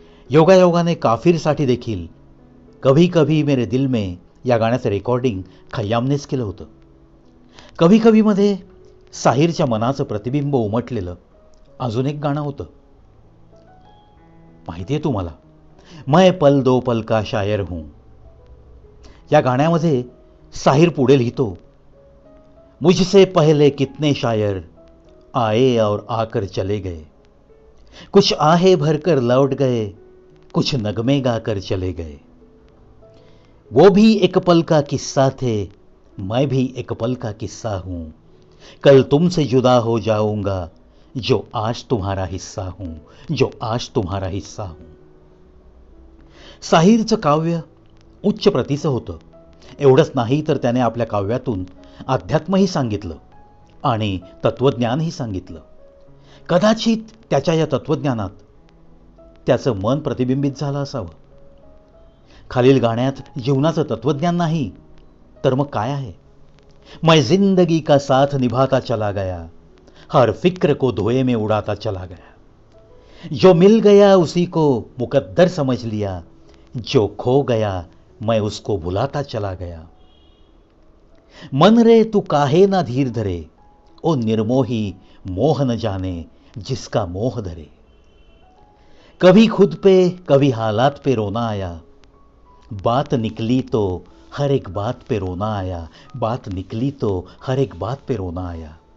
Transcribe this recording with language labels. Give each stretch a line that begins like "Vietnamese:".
Marathi: योगायोगाने काफिरसाठी देखील कभी कभी मेरे दिल में या गाण्याचं रेकॉर्डिंग खय्यामनेच केलं होतं. कभी कभीमध्ये साहिरच्या मनाचं प्रतिबिंब उमटलेलं अजून एक गाणं होतं, माहिती आहे तुम्हाला, मैं पल दो पल का शायर हूं. या गाण्यामध्ये साहिर पुढे लिहितो,
Hindi: मुझसे पहले कितने शायर आए और आकर चले गए, कुछ आहे भरकर लौट गए, कुछ नगमे गाकर चले गए, वो भी एक पल का किस्सा थे, मैं भी एक पल का किस्सा हूं, कल तुमसे जुदा हो जाऊंगा, जो आज तुम्हारा हिस्सा हूं, जो आज तुम्हारा हिस्सा हूं.
Marathi: साहिरचं काव्य उच्च प्रतीचं होतं. एवढंच नाही तर त्याने आपल्या काव्यातून अध्यात्मही सांगितलं आणि तत्वज्ञानही सांगितलं. कदाचित त्याच्या या तत्वज्ञानात त्याचं मन प्रतिबिंबित झालं असावं. खालील गाण्यात जीवनाचं तत्वज्ञान नाही तर मग काय आहे?
Hindi: मैं जिंदगी का साथ निभाता चला गया, हर फिक्र को धुएं में उड़ाता चला गया, जो मिल गया उसी को मुकद्दर समझ लिया, जो खो गया मैं उसको भुलाता चला गया, मन रे तू काहे ना धीर धरे, ओ निर्मोही मोह न जाने जिसका मोह धरे, कभी खुद पे कभी हालात पे रोना आया, बात निकली तो हर एक बात पे रोना आया, बात निकली तो हर एक बात पे रोना आया,